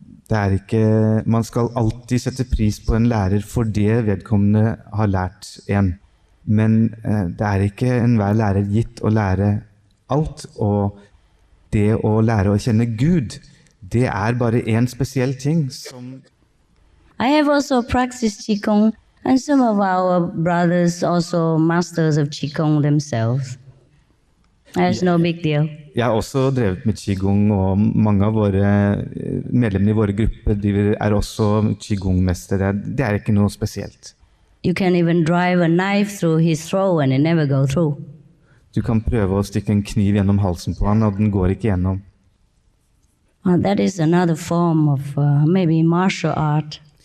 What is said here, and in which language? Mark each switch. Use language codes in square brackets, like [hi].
[no] Det er ikke, man skal alltid sette pris på en lærer for det vedkommende har lært en. Men det er ikke enhver lærer gitt å lære alt, og det å lære å kjenne Gud, det er bare en spesiell ting som... [en] I have also practiced Qigong, and some of our brothers also masters of Qigong themselves. That's no big deal. [no] Jeg har også drevet med Qigong, og mange av våre medlemmer i våre grupper er også Qigong-mestere. Det er ikke noe spesielt. [en] You can even drive a knife through his throat and it never go through. [no] Du kan prøve å stikke en kniv gjennom halsen på han, og den går ikke gjennom. [en] That is another form of maybe martial art.